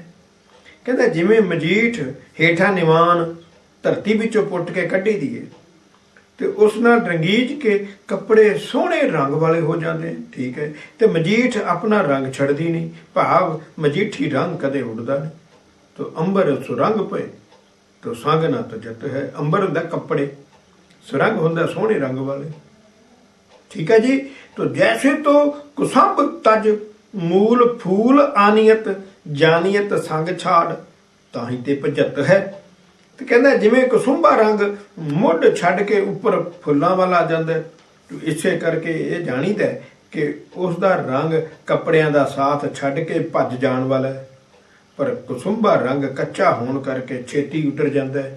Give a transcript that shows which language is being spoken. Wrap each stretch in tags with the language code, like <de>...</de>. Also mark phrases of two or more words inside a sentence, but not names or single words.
<pa>ਕਹਿੰਦਾ ਜਿਵੇਂ ਮਜੀਠ ਹੇਠਾਂ ਨਿਵਾਨ ਧਰਤੀ ਵਿੱਚੋਂ ਪੁੱਟ ਕੇ ਕੱਢੀ ਦੀਏ ਤੇ ਉਸ ਨਾਲ ਰੰਗੀਜ ਕੇ ਕੱਪੜੇ ਸੋਹਣੇ ਰੰਗ ਵਾਲੇ ਹੋ ਜਾਂਦੇ। ਠੀਕ ਹੈ, ਤੇ ਮਜੀਠ ਆਪਣਾ ਰੰਗ ਛੱਡਦੀ ਨਹੀਂ, ਭਾਵ ਮਜੀਠੀ ਰੰਗ ਕਦੇ ਉੱਡਦਾ ਨਹੀਂ।</pa> <hi>तो अंबर सुरंग पए तो संग ना तजत है।</hi> <pa>ਅੰਬਰ ਹੁੰਦਾ ਕੱਪੜੇ, ਸੁਰੰਗ ਹੁੰਦਾ ਸੋਹਣੇ ਰੰਗ ਵਾਲੇ।</pa> <hi>ठीक है जी। तो जैसे तो कुसंब तज मूल फूल आनियत जानियत संग छाड़ ताही ते भजत है।</hi> <pa>ਤੇ ਕਹਿੰਦਾ ਜਿਵੇਂ ਕਸੁੰਭਾ ਰੰਗ ਮੁੱਢ ਛੱਡ ਕੇ ਉੱਪਰ ਫੁੱਲਾਂ ਵੱਲ ਆ ਜਾਂਦਾ, ਇਸੇ ਕਰਕੇ ਇਹ ਜਾਣੀਦਾ ਕਿ ਉਸ ਦਾ ਰੰਗ ਕੱਪੜਿਆਂ ਦਾ ਸਾਥ ਛੱਡ ਕੇ ਭੱਜ ਜਾਣ ਵਾਲਾ ਹੈ, ਪਰ ਕਸੁੰਭਾ ਰੰਗ ਕੱਚਾ ਹੋਣ ਕਰਕੇ ਛੇਤੀ ਉਤਰ ਜਾਂਦਾ ਹੈ।</pa>